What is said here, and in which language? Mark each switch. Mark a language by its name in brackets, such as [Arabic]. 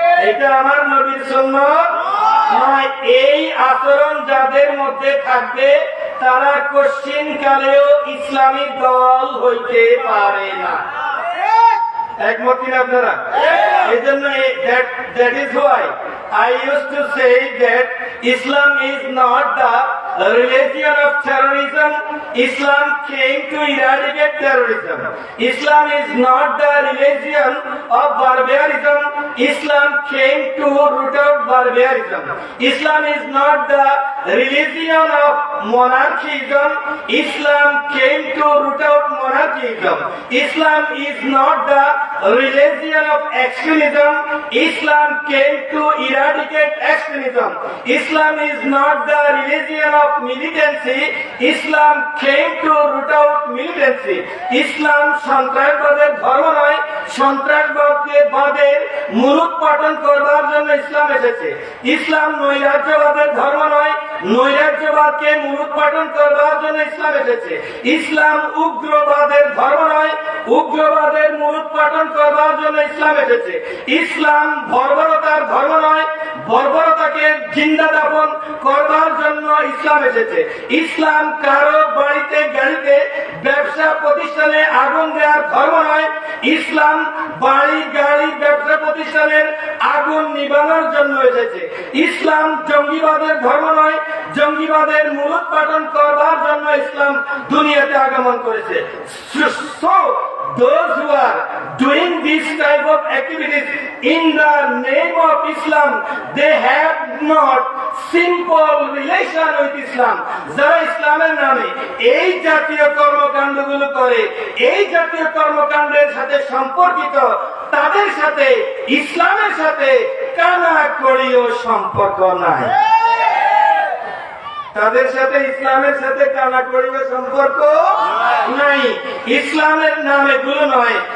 [Bangla] এটা আমার নবীর সুন্নাত নয়। এই আচরণ যাদের মধ্যে থাকবে তারা কোশ্চিন কালেও ইসলামী দল হইতে পারে না। একমত কিনা আপনারা? এই জন্য [English] that is why I used to say that Islam is not the religion of terrorism. Islam came to eradicate terrorism. Islam is not the religion of barbarism. Islam came to root out barbarism. Islam is not the religion of monarchism. Islam came to root out monarchism. Islam is not the religion of extremism. Islam came to eradicate extremism. Islam is not the religion of militancy. Islam came to root out militancy. [Bangla] Islam সন্ত্রাসবাদের ধর্ম নয়, সন্ত্রাসবাদের মূলোৎপাটন করবার জন্য ইসলাম এসেছে। ইসলাম নৈরাজ্যবাদের ধর্ম নয়, নৈরাজ্যবাদকে মূলোৎপাটন করবার জন্য ইসলাম এসেছে। ইসলাম উগ্রবাদের ধর্ম নয়, উগ্রবাদের মূলোৎপাটন করবার জন্য ইসলাম এসেছে। ইসলাম বর্বরতার ধর্ম নয়, বর্বরতাকে জিন্দা দাফন করবার জন্য ইসলাম এসেছে। ইসলাম কারো বাড়িতে গাড়িতে ব্যবসা প্রতিষ্ঠানে আগুন দেওয়ার ধর্ম নয়। ইসলাম বাড়ি গাড়ি ব্যবসা প্রতিষ্ঠানের আগুন নিবানোর জন্য এসেছে। ইসলাম জঙ্গিবাদের ধর্ম নয়, জঙ্গিবাদের মূলোৎপাটন করবার জন্য ইসলাম দুনিয়াতে আগমন করেছে। [English] So those who are doing this type of activities in the name of Islam, they have not simple relation with Islam. [Bangla] যারা ইসলামের নামে এই জাতীয় কর্মকাণ্ডগুলো করে, এই জাতীয় কর্মকাণ্ডের সাথে সম্পর্কিত, তাদের সাথে ইসলামের সাথে কানাকড়িও সম্পর্ক নাই। তাদের সাথে ইসলামের সাথে কানাকড়িও সম্পর্ক নাই। ইসলামের নাম এগুলো নয়